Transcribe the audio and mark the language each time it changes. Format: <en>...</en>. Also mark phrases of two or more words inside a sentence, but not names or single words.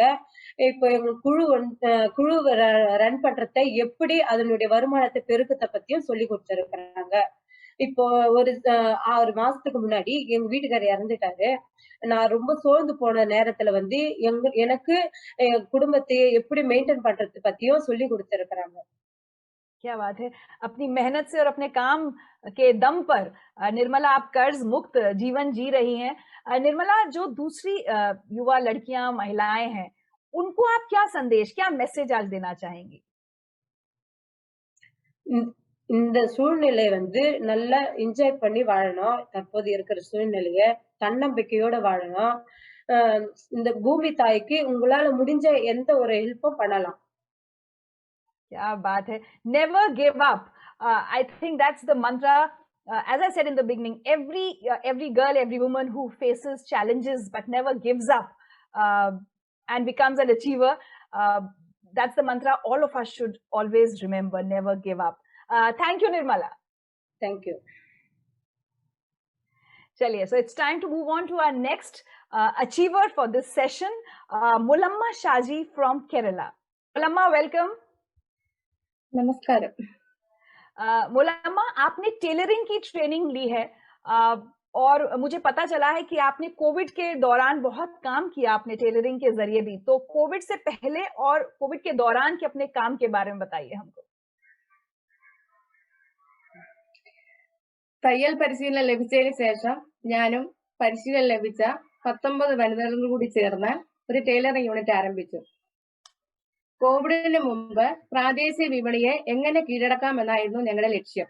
<ta>இப்போ எங்க குழு ரன் பண்றத எப்படி அதனுடைய வருமானத்தை பெருக்கத்தை பத்தியும் சொல்லி கொடுத்திருக்கிறாங்க. இப்போ ஒரு 6 மாசத்துக்கு முன்னாடி எங்க வீட்டுக்காரர் இறந்துட்டாரு. நான் ரொம்ப சோர்ந்து போன நேரத்துல எனக்கு குடும்பத்தை எப்படி மெயின்டைன் பண்றது பத்தியும் சொல்லி கொடுத்திருக்கிறாங்க.</ta> <hi>क्या बात है। अपनी मेहनत से और अपने काम के दम पर निर्मला आप कर्ज मुक्त जीवन जी रही हैं। निर्मला, जो दूसरी युवा लड़कियां, महिलाएं हैं, उनको आप क्या संदेश, क्या मैसेज आज देना चाहेंगी?</hi> <ta>இந்த சூழ்நிலை நல்லா என்ஜாய் பண்ணி வாழணும். தற்போது இருக்கிற சூழ்நிலைய தன்னம்பிக்கையோட வாழணும். இந்த பூமி தாய்க்கு உங்களால முடிஞ்ச எந்த ஒரு ஹெல்ப்பும் பண்ணலாம்.</ta> <hi>क्या बात है।</hi> <en>Never give up. I think that's the mantra. As I said in the beginning, every girl, every woman who faces challenges but never gives up and becomes an achiever, that's the mantra all of us should always remember. Never give up. Thank you, Nirmala. Thank you. Chaliye, so it's time to move on to our next achiever for this session, Mulamma Shaji from Kerala. Mulamma, welcome.</en> <hi>नमस्कार। मुलम्मा, आपने टेलरिंग की ट्रेनिंग ली है और मुझे पता चला है कि आपने कोविड के दौरान बहुत काम किया आपने टेलरिंग के जरिए भी। तो कोविड से पहले और कोविड के दौरान के अपने काम के बारे में बताइए हमको।</hi> <ml>തയ്യൽ പരിശീലനം ലഭിച്ചതിന് ശേഷം ഞാനും പരിശീലനം ലഭിച്ച 19 വനിതകളും കൂടി ചേർന്ന് ഒരു ടൈലറിംഗ് യൂണിറ്റ് ആരംഭിച്ചു. കോവിഡിന് മുമ്പ് പ്രാദേശിക വിപണിയെ എങ്ങനെ കീഴടക്കാമെന്നായിരുന്നു ഞങ്ങളുടെ ലക്ഷ്യം.</ml>